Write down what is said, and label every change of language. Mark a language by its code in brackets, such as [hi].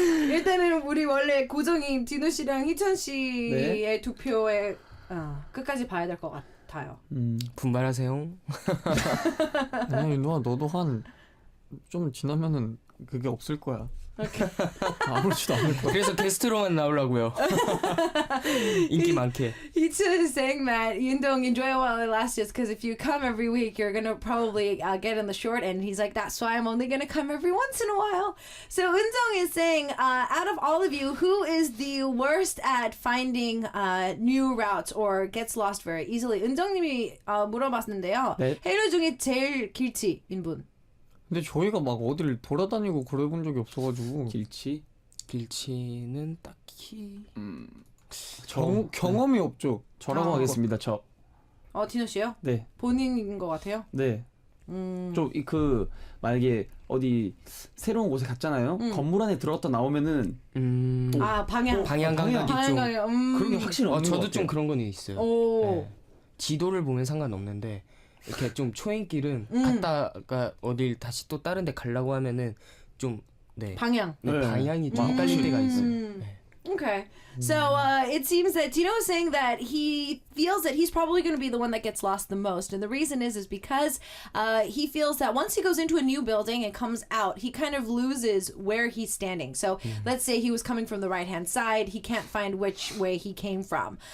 [ko] 일단은 우리 원래 고정인 디노 씨랑 희찬 씨의 네. 두 표에 끝까지 봐야 될 것 같아요. 분발하세요. 아니 윤동아 너도 한 좀 지나면은 그게 없을 거야. 아무렇지도 않을 거야. 그래서 게스트로만 나오려고요. 인기 많게. [en] Hicha is saying that Yundong enjoy it while it lasts just because if you come every week, you're gonna probably get in the short end. He's like, that's why I'm only gonna come every once in a while. So Eundong is saying, out of all of you, who is the worst at finding new routes or gets lost very easily? [ko] 은정님이 물어봤는데요. 네. 헤일로 중에 제일 길치인 분. 근데 저희가 막 어디를 돌아다니고 그래본 적이 없어가지고 길치는 딱히 경험이 없죠. 저라고 하겠습니다. 저. 디노 씨요? 네. 본인인 것 같아요. 네. 좀 그 만약에 어디 새로운 곳에 갔잖아요. 건물 안에 들어갔다 나오면은 방향. 방향 감각이 좀. 그런 게 확실히 없는 것 저도 같아요. 좀 그런 건 있어요. 오. 네. 지도를 보면 상관없는데 이렇게 좀 초행길은 갔다가 어딜 다시 또 다른 데 가려고 하면은 좀 방향. 네. 방향이 좀 헷갈릴 때가 있어요. 네. [en] Okay. So it seems that Tino is saying that he feels that he's probably going to be the one that gets lost the most. And the reason is because he feels that once he goes into a new building and comes out, he kind of loses where he's standing. So let's say he was coming from the right-hand side. He can't find which way he came from.